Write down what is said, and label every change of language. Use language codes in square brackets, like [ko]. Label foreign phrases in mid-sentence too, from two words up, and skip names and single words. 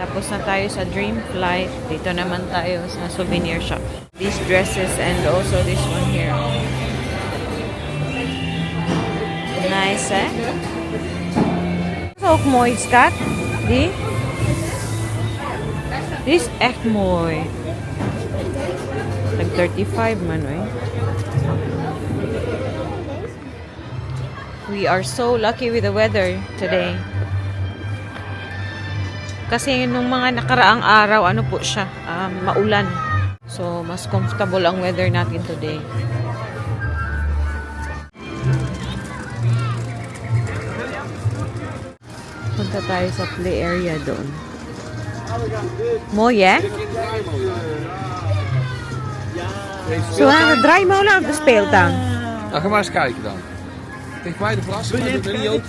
[tl] na tayo sa Dream Flight. Dito naman tayo sa souvenir shop. [en] These dresses and also this one here. Nice, eh? [nl] Ook mooi, Skat. Die? Die is echt mooi. [en] Like 35 man, eh? We are so lucky with the weather today. [tl] Kasi nung mga nakaraang araw, ano po siya, maulan. So, mas comfortable ang weather natin today. Punta tayo sa play area doon. [nl] Mooi, hè? Zo aan het draaimolen op de speeltuin. Nou, ga maar eens kijken dan. Geef mij de glas, maar doe er niet open.